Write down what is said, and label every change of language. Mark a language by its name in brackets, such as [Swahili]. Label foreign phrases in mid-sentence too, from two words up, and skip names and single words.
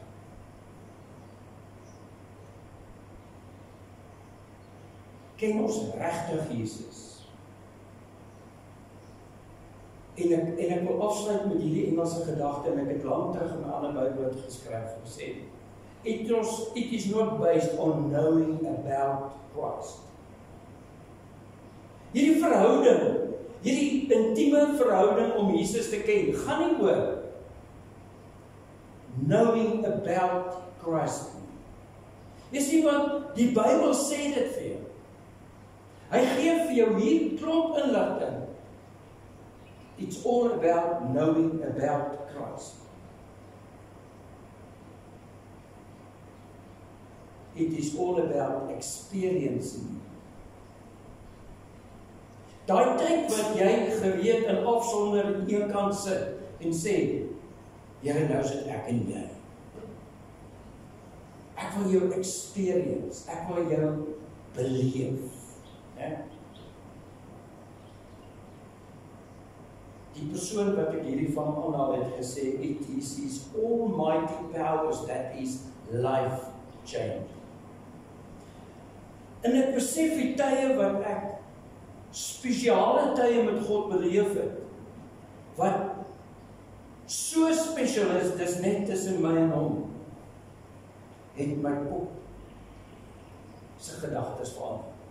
[Afrikaans] Ken ons regtig Jesus? En ek wil afsluit met hierdie Engelse gedagte en ek het lank terug in my ander Bybel geskryf en gesê, [English] it is not based on knowing about Christ. [Afrikaans] Hierdie verhouding, hierdie intieme verhouding om Jesus te ken, gaan nie oor [English] knowing about Christ. [Afrikaans] Jy sien wat die Bybel sê dit vir jou. Hy gee vir jou hier klomp inligting. [English] It's all about knowing about Christ. It is all about experiencing. [Afrikaans] Daai tyd wat jy gereed en afsonder aan een kant sit en sê, Here, nou sit ek en jy. Ek wil jou experience, ek wil jou beleef. Die persoon wat ek hierdie van aanhaal het gesê, [English] it is his almighty powers that is life change. [Afrikaans] En ek besef die tye wat ek spesiale tye met God beleef het, wat so spesiaal is, dis net tussen my en hom, het my kop sy gedagtes verander.